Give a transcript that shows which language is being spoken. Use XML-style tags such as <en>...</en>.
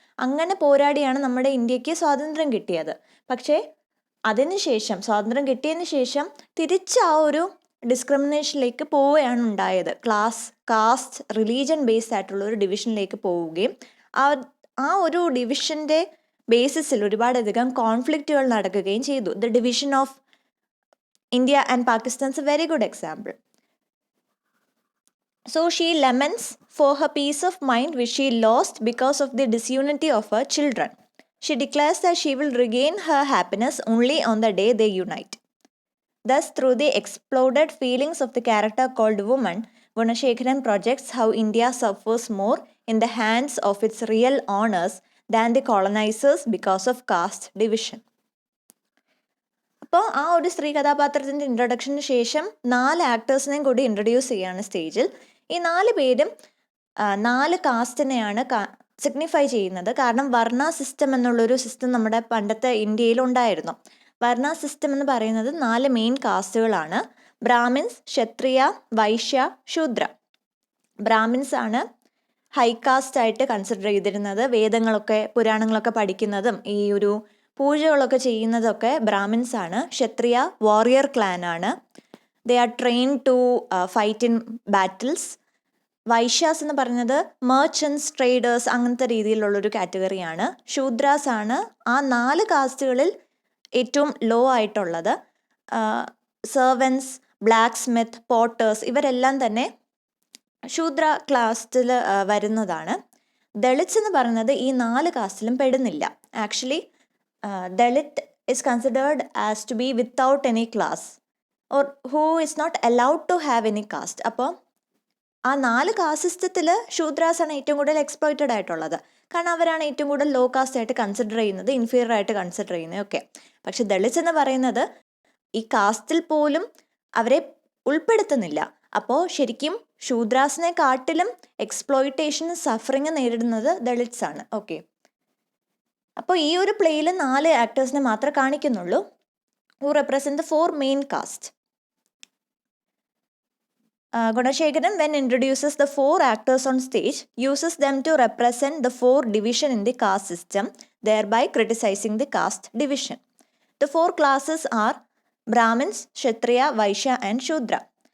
<ml>അങ്ങനെ പോരാടിയാണ് നമ്മുടെ ഇന്ത്യക്ക് സ്വാതന്ത്ര്യം കിട്ടിയത്. പക്ഷേ അതിനുശേഷം സ്വാതന്ത്ര്യം കിട്ടിയതിന് ശേഷം തിരിച്ച് ആ ഒരു ഡിസ്ക്രിമിനേഷനിലേക്ക് പോവുകയാണ് ഉണ്ടായത്. കാസ്റ്റ്, റിലീജൻ ബേസ്ഡ് ആയിട്ടുള്ള ഒരു ഡിവിഷനിലേക്ക് പോവുകയും ആ ഒരു ഡിവിഷൻ്റെ ബേസിസിൽ ഒരുപാടധികം കോൺഫ്ലിക്റ്റുകൾ നടക്കുകയും ചെയ്തു.</ml> <en>The division of India and Pakistan's a very good example. So she laments for her peace of mind which she lost because of the disunity of her children. She declares that she will regain her happiness only on the day they unite. Thus, through the exploded feelings of the character called woman, Gunashekharan projects how India suffers more in the hands of its real owners than the colonizers because of caste division.</en> <ml>അപ്പോൾ ആ ഒരു സ്ത്രീ കഥാപാത്രത്തിൻ്റെ ഇൻട്രൊഡക്ഷന് ശേഷം 4 ആക്ടേഴ്സിനെയും കൂടി introduce ചെയ്യുകയാണ് സ്റ്റേജിൽ. ഈ 4 പേരും 4 കാസ്റ്റിനെയാണ് സിഗ്നിഫൈ ചെയ്യുന്നത്. കാരണം വർണ്ണ സിസ്റ്റം എന്നുള്ളൊരു സിസ്റ്റം നമ്മുടെ പണ്ടത്തെ ഇന്ത്യയിൽ ഉണ്ടായിരുന്നു. വർണ്ണ സിസ്റ്റം എന്ന് പറയുന്നത് 4 മെയിൻ കാസ്റ്റുകളാണ്: ബ്രാഹ്മിൻസ്, ക്ഷത്രിയ, വൈശ്യ, ശൂദ്ര. ബ്രാഹ്മിൻസ് ആണ് ഹൈ കാസ്റ്റ് ആയിട്ട് കൺസിഡർ ചെയ്തിരുന്നത്. വേദങ്ങളൊക്കെ പുരാണങ്ങളൊക്കെ പഠിക്കുന്നതും ഈ ഒരു പൂജകളൊക്കെ ചെയ്യുന്നതൊക്കെ ബ്രാഹ്മിൻസ് ആണ്. ക്ഷത്രിയ വാറിയർ ക്ലാൻ ആണ്.</ml> <en>They are train to fight in battles.</en> <ml>Vaishyas എന്ന് പറയുന്നത് മെർച്ചൻസ്, ട്രേഡേഴ്സ്, അങ്ങനത്തെ രീതിയിലുള്ളൊരു കാറ്റഗറിയാണ്. ശൂദ്രാസ് ആണ് ആ 4 കാസ്റ്റുകളിൽ ഏറ്റവും ലോ ആയിട്ടുള്ളത്. സെർവൻസ്, ബ്ലാക്ക് സ്മിത്ത്, പോട്ടേഴ്സ് ഇവരെല്ലാം തന്നെ ശൂദ്ര ക്ലാസ്റ്റിൽ വരുന്നതാണ്. ദളിറ്റ്സ് എന്ന് പറയുന്നത് ഈ 4 കാസ്റ്റിലും പെടുന്നില്ല.</ml> <en>Actually Dalit is considered as to be without any class or who is not allowed to have any caste.</en> <ml>അപ്പോൾ ആ 4 കാസ്റ്റ് സിസ്റ്റത്തിൽ ശൂദ്രാസ് ആണ് ഏറ്റവും കൂടുതൽ എക്സ്പ്ലോയിറ്റഡ് ആയിട്ടുള്ളത്. കാരണം അവരാണ് ഏറ്റവും കൂടുതൽ ലോ കാസ്റ്റ് ആയിട്ട് കൺസിഡർ ചെയ്യുന്നത്, ഇൻഫീരിയർ ആയിട്ട് കൺസിഡർ ചെയ്യുന്നത് ഒക്കെ. പക്ഷെ ദളിറ്റ്സ് എന്ന് പറയുന്നത് ഈ കാസ്റ്റിൽ പോലും അവരെ ഉൾപ്പെടുത്തുന്നില്ല. അപ്പോൾ ശരിക്കും ശൂദ്രാസിനെ കാട്ടിലും എക്സ്പ്ലോയിറ്റേഷനും സഫറിങ് നേരിടുന്നത് ദളിറ്റ്സ് ആണ്. ഓക്കെ, അപ്പോൾ ഈ ഒരു പ്ലേയിൽ 4 ആക്ടേഴ്സിനെ മാത്രമേ കാണിക്കുന്നുള്ളൂ</ml> <en>who represent the 4 main caste. Gunashekharan, when introduces the 4 actors on stage, uses them to represent the 4 division in the caste system, thereby criticizing the caste division. The 4 classes are Brahmins, Kshatriya, Vaishya and Shudra.</en>